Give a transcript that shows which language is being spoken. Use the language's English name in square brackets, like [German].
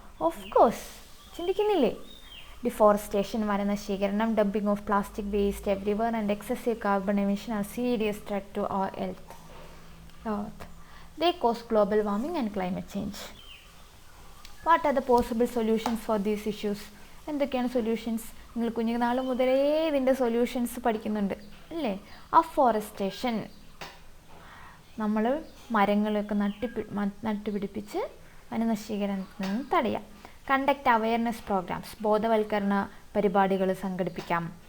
[English] of course [Malayalam] ചിന്തിക്കുന്നില്ലേ? [English] Deforestation, വനനശീകരണം, dumping of plastic waste everywhere and excessive carbon emission are serious threat to our earth. They cause global warming and climate change. What are the possible solutions for these issues? [Malayalam] എന്തൊക്കെയാണ് solutions? നിങ്ങൾ കുഞ്ഞുനാൾ മുതലേ ഇതിൻ്റെ solutions പഠിക്കുന്നുണ്ട് അല്ലേ? Afforestation, നമ്മൾ മരങ്ങളൊക്കെ നട്ടുപിടിപ്പിച്ച് വനനശീകരണത്തിൽ നിന്ന് തടയാം. [English] conduct awareness programs, [Malayalam] ബോധവൽക്കരണ പരിപാടികൾ സംഘടിപ്പിക്കാം.